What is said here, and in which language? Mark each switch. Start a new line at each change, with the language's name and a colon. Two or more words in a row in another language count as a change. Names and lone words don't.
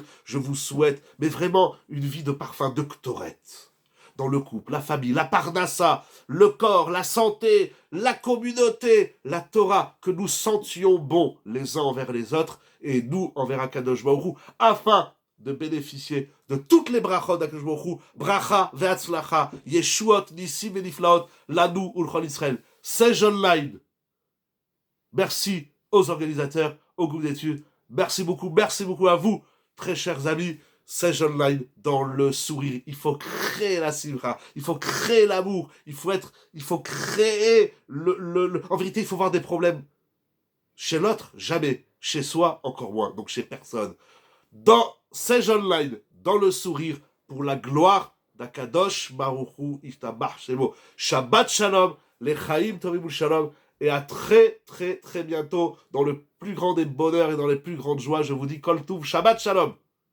French: Je vous souhaite, mais vraiment, une vie de parfum de Ktoret. Dans le couple, la famille, la parnassa, le corps, la santé, la communauté, la Torah, que nous sentions bons les uns envers les autres et nous envers
Hebrew: הקדוש ברוך הוא,
French: afin de bénéficier de toutes les brachot d'
Hebrew: הקדוש ברוך הוא, ברכה והצלחה, ישועות, נסים
French: et
Hebrew: נפלאות, לנו ולכל ישראל.
French: C'est online. Merci aux organisateurs, au groupe d'études. Merci beaucoup à vous, très chers amis. Sage Online dans le sourire. Il faut créer la simra, il faut créer l'amour, il faut créer En vérité, il faut voir des problèmes chez l'autre, jamais. Chez soi, encore moins. Donc chez personne. Dans Sage Online, dans le sourire, pour la gloire d'
Hebrew: הקדוש ברוך הוא ישתבח שמו. שבת שלום, לחיים טובים שלום.
French: Et à très, très, très bientôt, dans le plus grand des bonheurs et dans les plus grandes joies, je vous dis
Hebrew: כל טוב, שבת שלום.